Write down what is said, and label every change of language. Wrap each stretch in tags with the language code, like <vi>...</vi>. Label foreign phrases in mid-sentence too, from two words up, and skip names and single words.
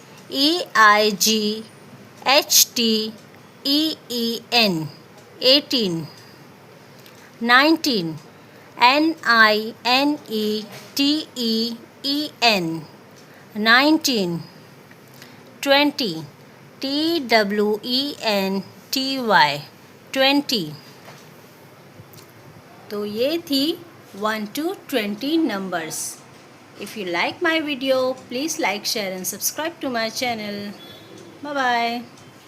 <en>E-I-G-H-T-E-E-N 18 19 N-I-N-E-T-E-E-N 19 20 T-W-E-N-T-Y 20.</en> <hi>तो ये थी</hi> <en>1 to 20 numbers. If you like my video, please like, share and subscribe to my channel. Bye bye.</en>